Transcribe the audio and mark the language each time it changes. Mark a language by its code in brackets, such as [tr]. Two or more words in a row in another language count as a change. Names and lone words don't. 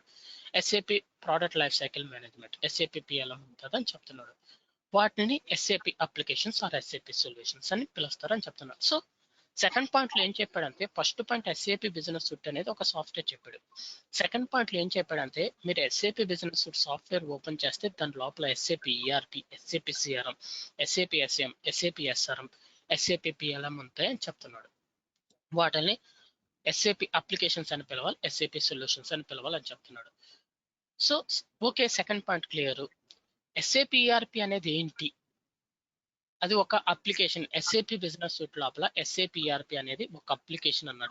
[te] SAP ప్రోడక్ట్ లైఫ్ సైకిల్ మేనేజ్మెంట్ SAP PLM ఉంటుంది అని చెప్తున్నాడు. వాటిని [en] SAP applications or SAP solutions [te] అని పిలుస్తారని చెప్తున్నాడు. [en] so second point-lo [te] ఏం చెప్పాడంటే [en] first point [te] SAP బిజినెస్ సూట్ అనేది ఒక సాఫ్ట్వేర్ చెప్పాడు. [en] second point-lo [te] ఏం చెప్పాడంటే మీరు SAP బిజినెస్ సూట్ [en] software open [te] చేస్తే దాని లోపల SAP ERP SAP CRM SAP SCM SAP SRM SAP PLM ఉంటాయని చెప్తున్నాడు. వాటిని [en] SAP applications [te] అని పిలవాలి, [en] SAP solutions [te] అని పిలవాలని చెప్తున్నాడు. [en] So okay, second point clear. [te] SAP ERP అనేది ఏంటి? అది ఒక అప్లికేషన్. ఎస్ఏపి బిజినెస్ సూట్ లోపల ఎస్ఏపి ఈఆర్పి అనేది ఒక అప్లికేషన్ అన్నాడు.